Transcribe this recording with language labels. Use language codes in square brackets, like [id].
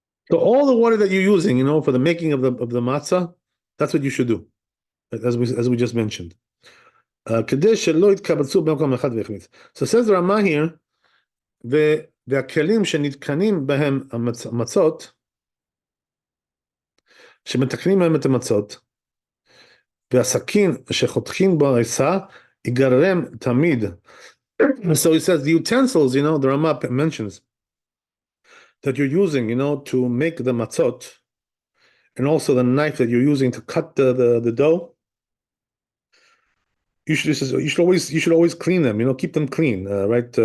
[en] So all the water that you're using, for the making of the matzah, that's what you should do, as we just mentioned. So says the Rama here, [he] והכלים שנתקנים בהם המצות, שמתקנים בהם את המצות, והסכין שחותכים בו העיסה, ייגרם תמיד. [en] So he says the utensils, the Rama mentions that you're using, to make the matzot, and also the knife that you're using to cut the dough. You should always clean them, keep them clean, right?